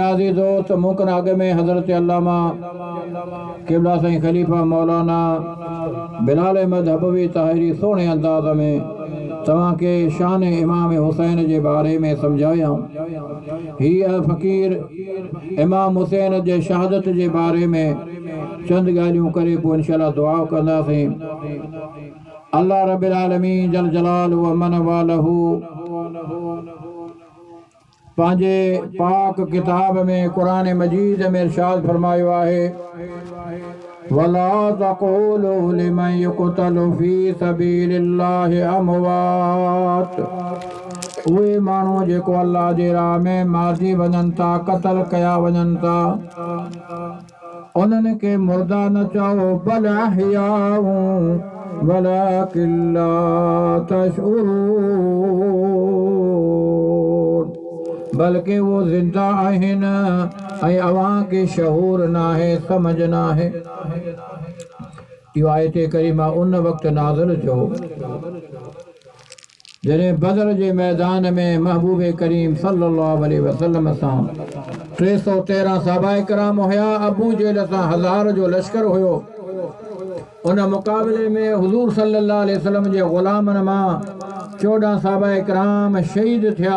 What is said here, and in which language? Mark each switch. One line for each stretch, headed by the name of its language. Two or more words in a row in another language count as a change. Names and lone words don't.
Sindhi: अज़ीज़ दोस्त मूंकन अॻ में हज़रत अल्लामा क़िबला साईं ख़लीफ़ा मौलाना बिलाल अहमद हबवी ताहिरी सोणे अंदाज़ में तव्हांखे शान इमाम हुसैन जे बारे में सम्झायां हीअ फ़क़ीर इमाम हुसैन जे शहादत जे बारे में चंद ॻाल्हियूं करे पोइ इंशाअल्लाह दुआ कंदासीं
Arabic: الله رب العالمين جل جلاله وعم نواله
Sindhi: पंहिंजे पाक किताब में क़ुरान मजीद में इरशाद फरमायो आहे
Arabic: ولا تقولوا لمن يقتل في سبيل الله أموات
Sindhi: उहे माण्हू जेको अल्लाह जे राह में मारिजी वञनि था क़त्ल कया वञनि था उन्हनि खे मुर्दा न चओ
Arabic: بل أحياء ولكن لا تشعرون
Sindhi: बल्कि वो जिंदा आहिन ऐं अवां के शहूर ना है समझ ना है। इहो आयत करीमा उन वक़्त नाज़िल थियो जॾहिं बदर जे मैदान में महबूब करीम
Arabic: صلى الله عليه وسلم
Sindhi: सां 313 सहाबाए किराम हुया। अबू जहल सां 1000 जो लश्कर हुयो। उन मुक़ाबले में हुज़ूर
Arabic: صلى الله عليه وسلم
Sindhi: जे ग़ुलामनि मां 14 सहाबाए किराम शहीद थिया।